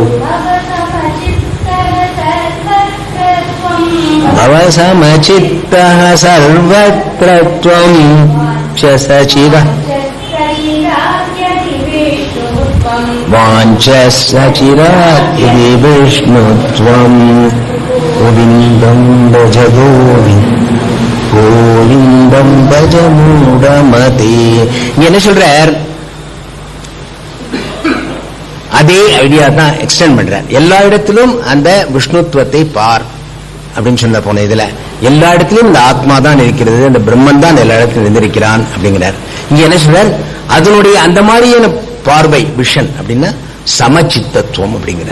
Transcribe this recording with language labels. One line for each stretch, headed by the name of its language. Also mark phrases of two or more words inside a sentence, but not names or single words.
Sanskrit: भव समचित्तः सर्वत्र त्वं च सचिदः वाञ्छसचिरात् विष्णुत्वं गोविन्दं भज गोविन्दं भज मूढमते.
Tamil: என்ன சொல்றார், அதே ஐடியா தான் எக்ஸ்டெண்ட் பண்றார். எல்லா இடத்திலும் அந்த விஷ்ணுத்துவத்தை பார் அப்படின்னு சொல்ல போன இதுல எல்லா இடத்திலும் இந்த ஆத்மா தான் இருக்கிறது, அந்த பிரம்மன் தான் எல்லா இடத்திலும் இருந்திருக்கிறான் அப்படிங்கிறார். இங்க என்ன சொல்றார், அதனுடைய அந்த மாதிரியான பார்வை விஷன் அப்படின்னா சமச்சித்தத்துவம் அப்படிங்கிறார்.